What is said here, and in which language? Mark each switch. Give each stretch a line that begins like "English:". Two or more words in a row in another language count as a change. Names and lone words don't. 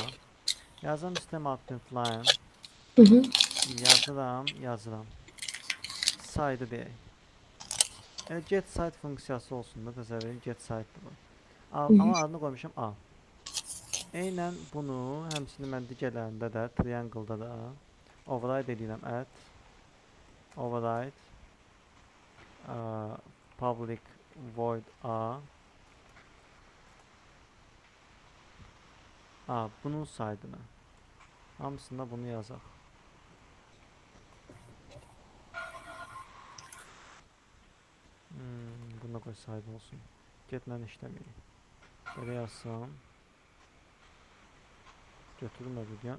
Azerbaijani: Yazam system.println. Yazıram. Side deyək.
English: Get side
Azerbaijani: funksiyası olsun da, təsəvvür
English: get side'dır
Azerbaijani: bu. Amma adını qoymuşam A. Eynən bunu, həmçinin mən digərlərində də, triangle-da da override edirəm.
English: Add override public void A.
Azerbaijani: Bunun side'ını. Hamısında bunu yazaq. Buna qoy side olsun. Getlə işləməyik. Belə yazsam. Götürmədi deyən.